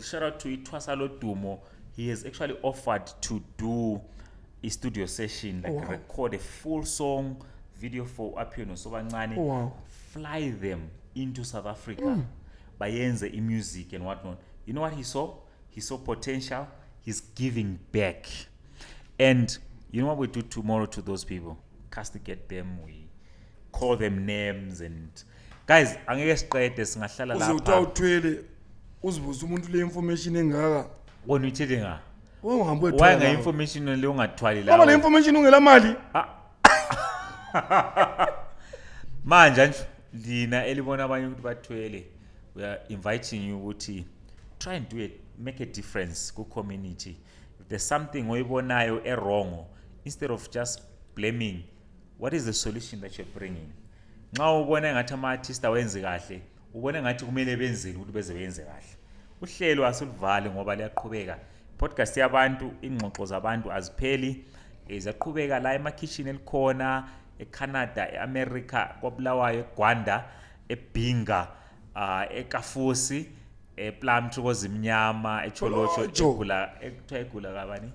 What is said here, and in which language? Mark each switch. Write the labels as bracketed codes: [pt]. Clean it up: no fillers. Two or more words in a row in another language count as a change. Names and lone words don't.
[en] Shout out to Itwasalo Dumo. He has actually offered to do a studio session, like record a full song video for Apio Sobancane, fly them into South Africa by the music and whatnot. You know what he saw? He saw potential. He's giving back. And you know what we do tomorrow to those people? Castigate them. We call them names. And guys, [nd] angeke siqede singahlala lapha. Uthwele uzibuza umuntu le information engaka. Wona uyithele nga. Ungahambe Why nga information le ungathwali la? Ngoba le information ungela mali. Manje nje lina elibona abanye ukuthi bathwele. [en] We are inviting you [nd] ukuthi [en] try and do it, make a difference ku community. If there's something oyibonayo wrong, instead of just blaming, what is the solution that you're bringing? [nd] Nxa ubona ngathi ama artists awenze kahle, ubona ngathi kumele benzeni ukuthi beze benze kahle. Uhlelo asilivale ngoba liyaqhubeka. Podcast yabantu, ingxoxo zabantu azipheli, ziyaqhubeka la emakitchen elikhona, eCanada, eAmerica, kwaBulawayo, eGwanda, eBinga, eKafusi, ePlum Thokozimnyama, eCholocho, egula kabani?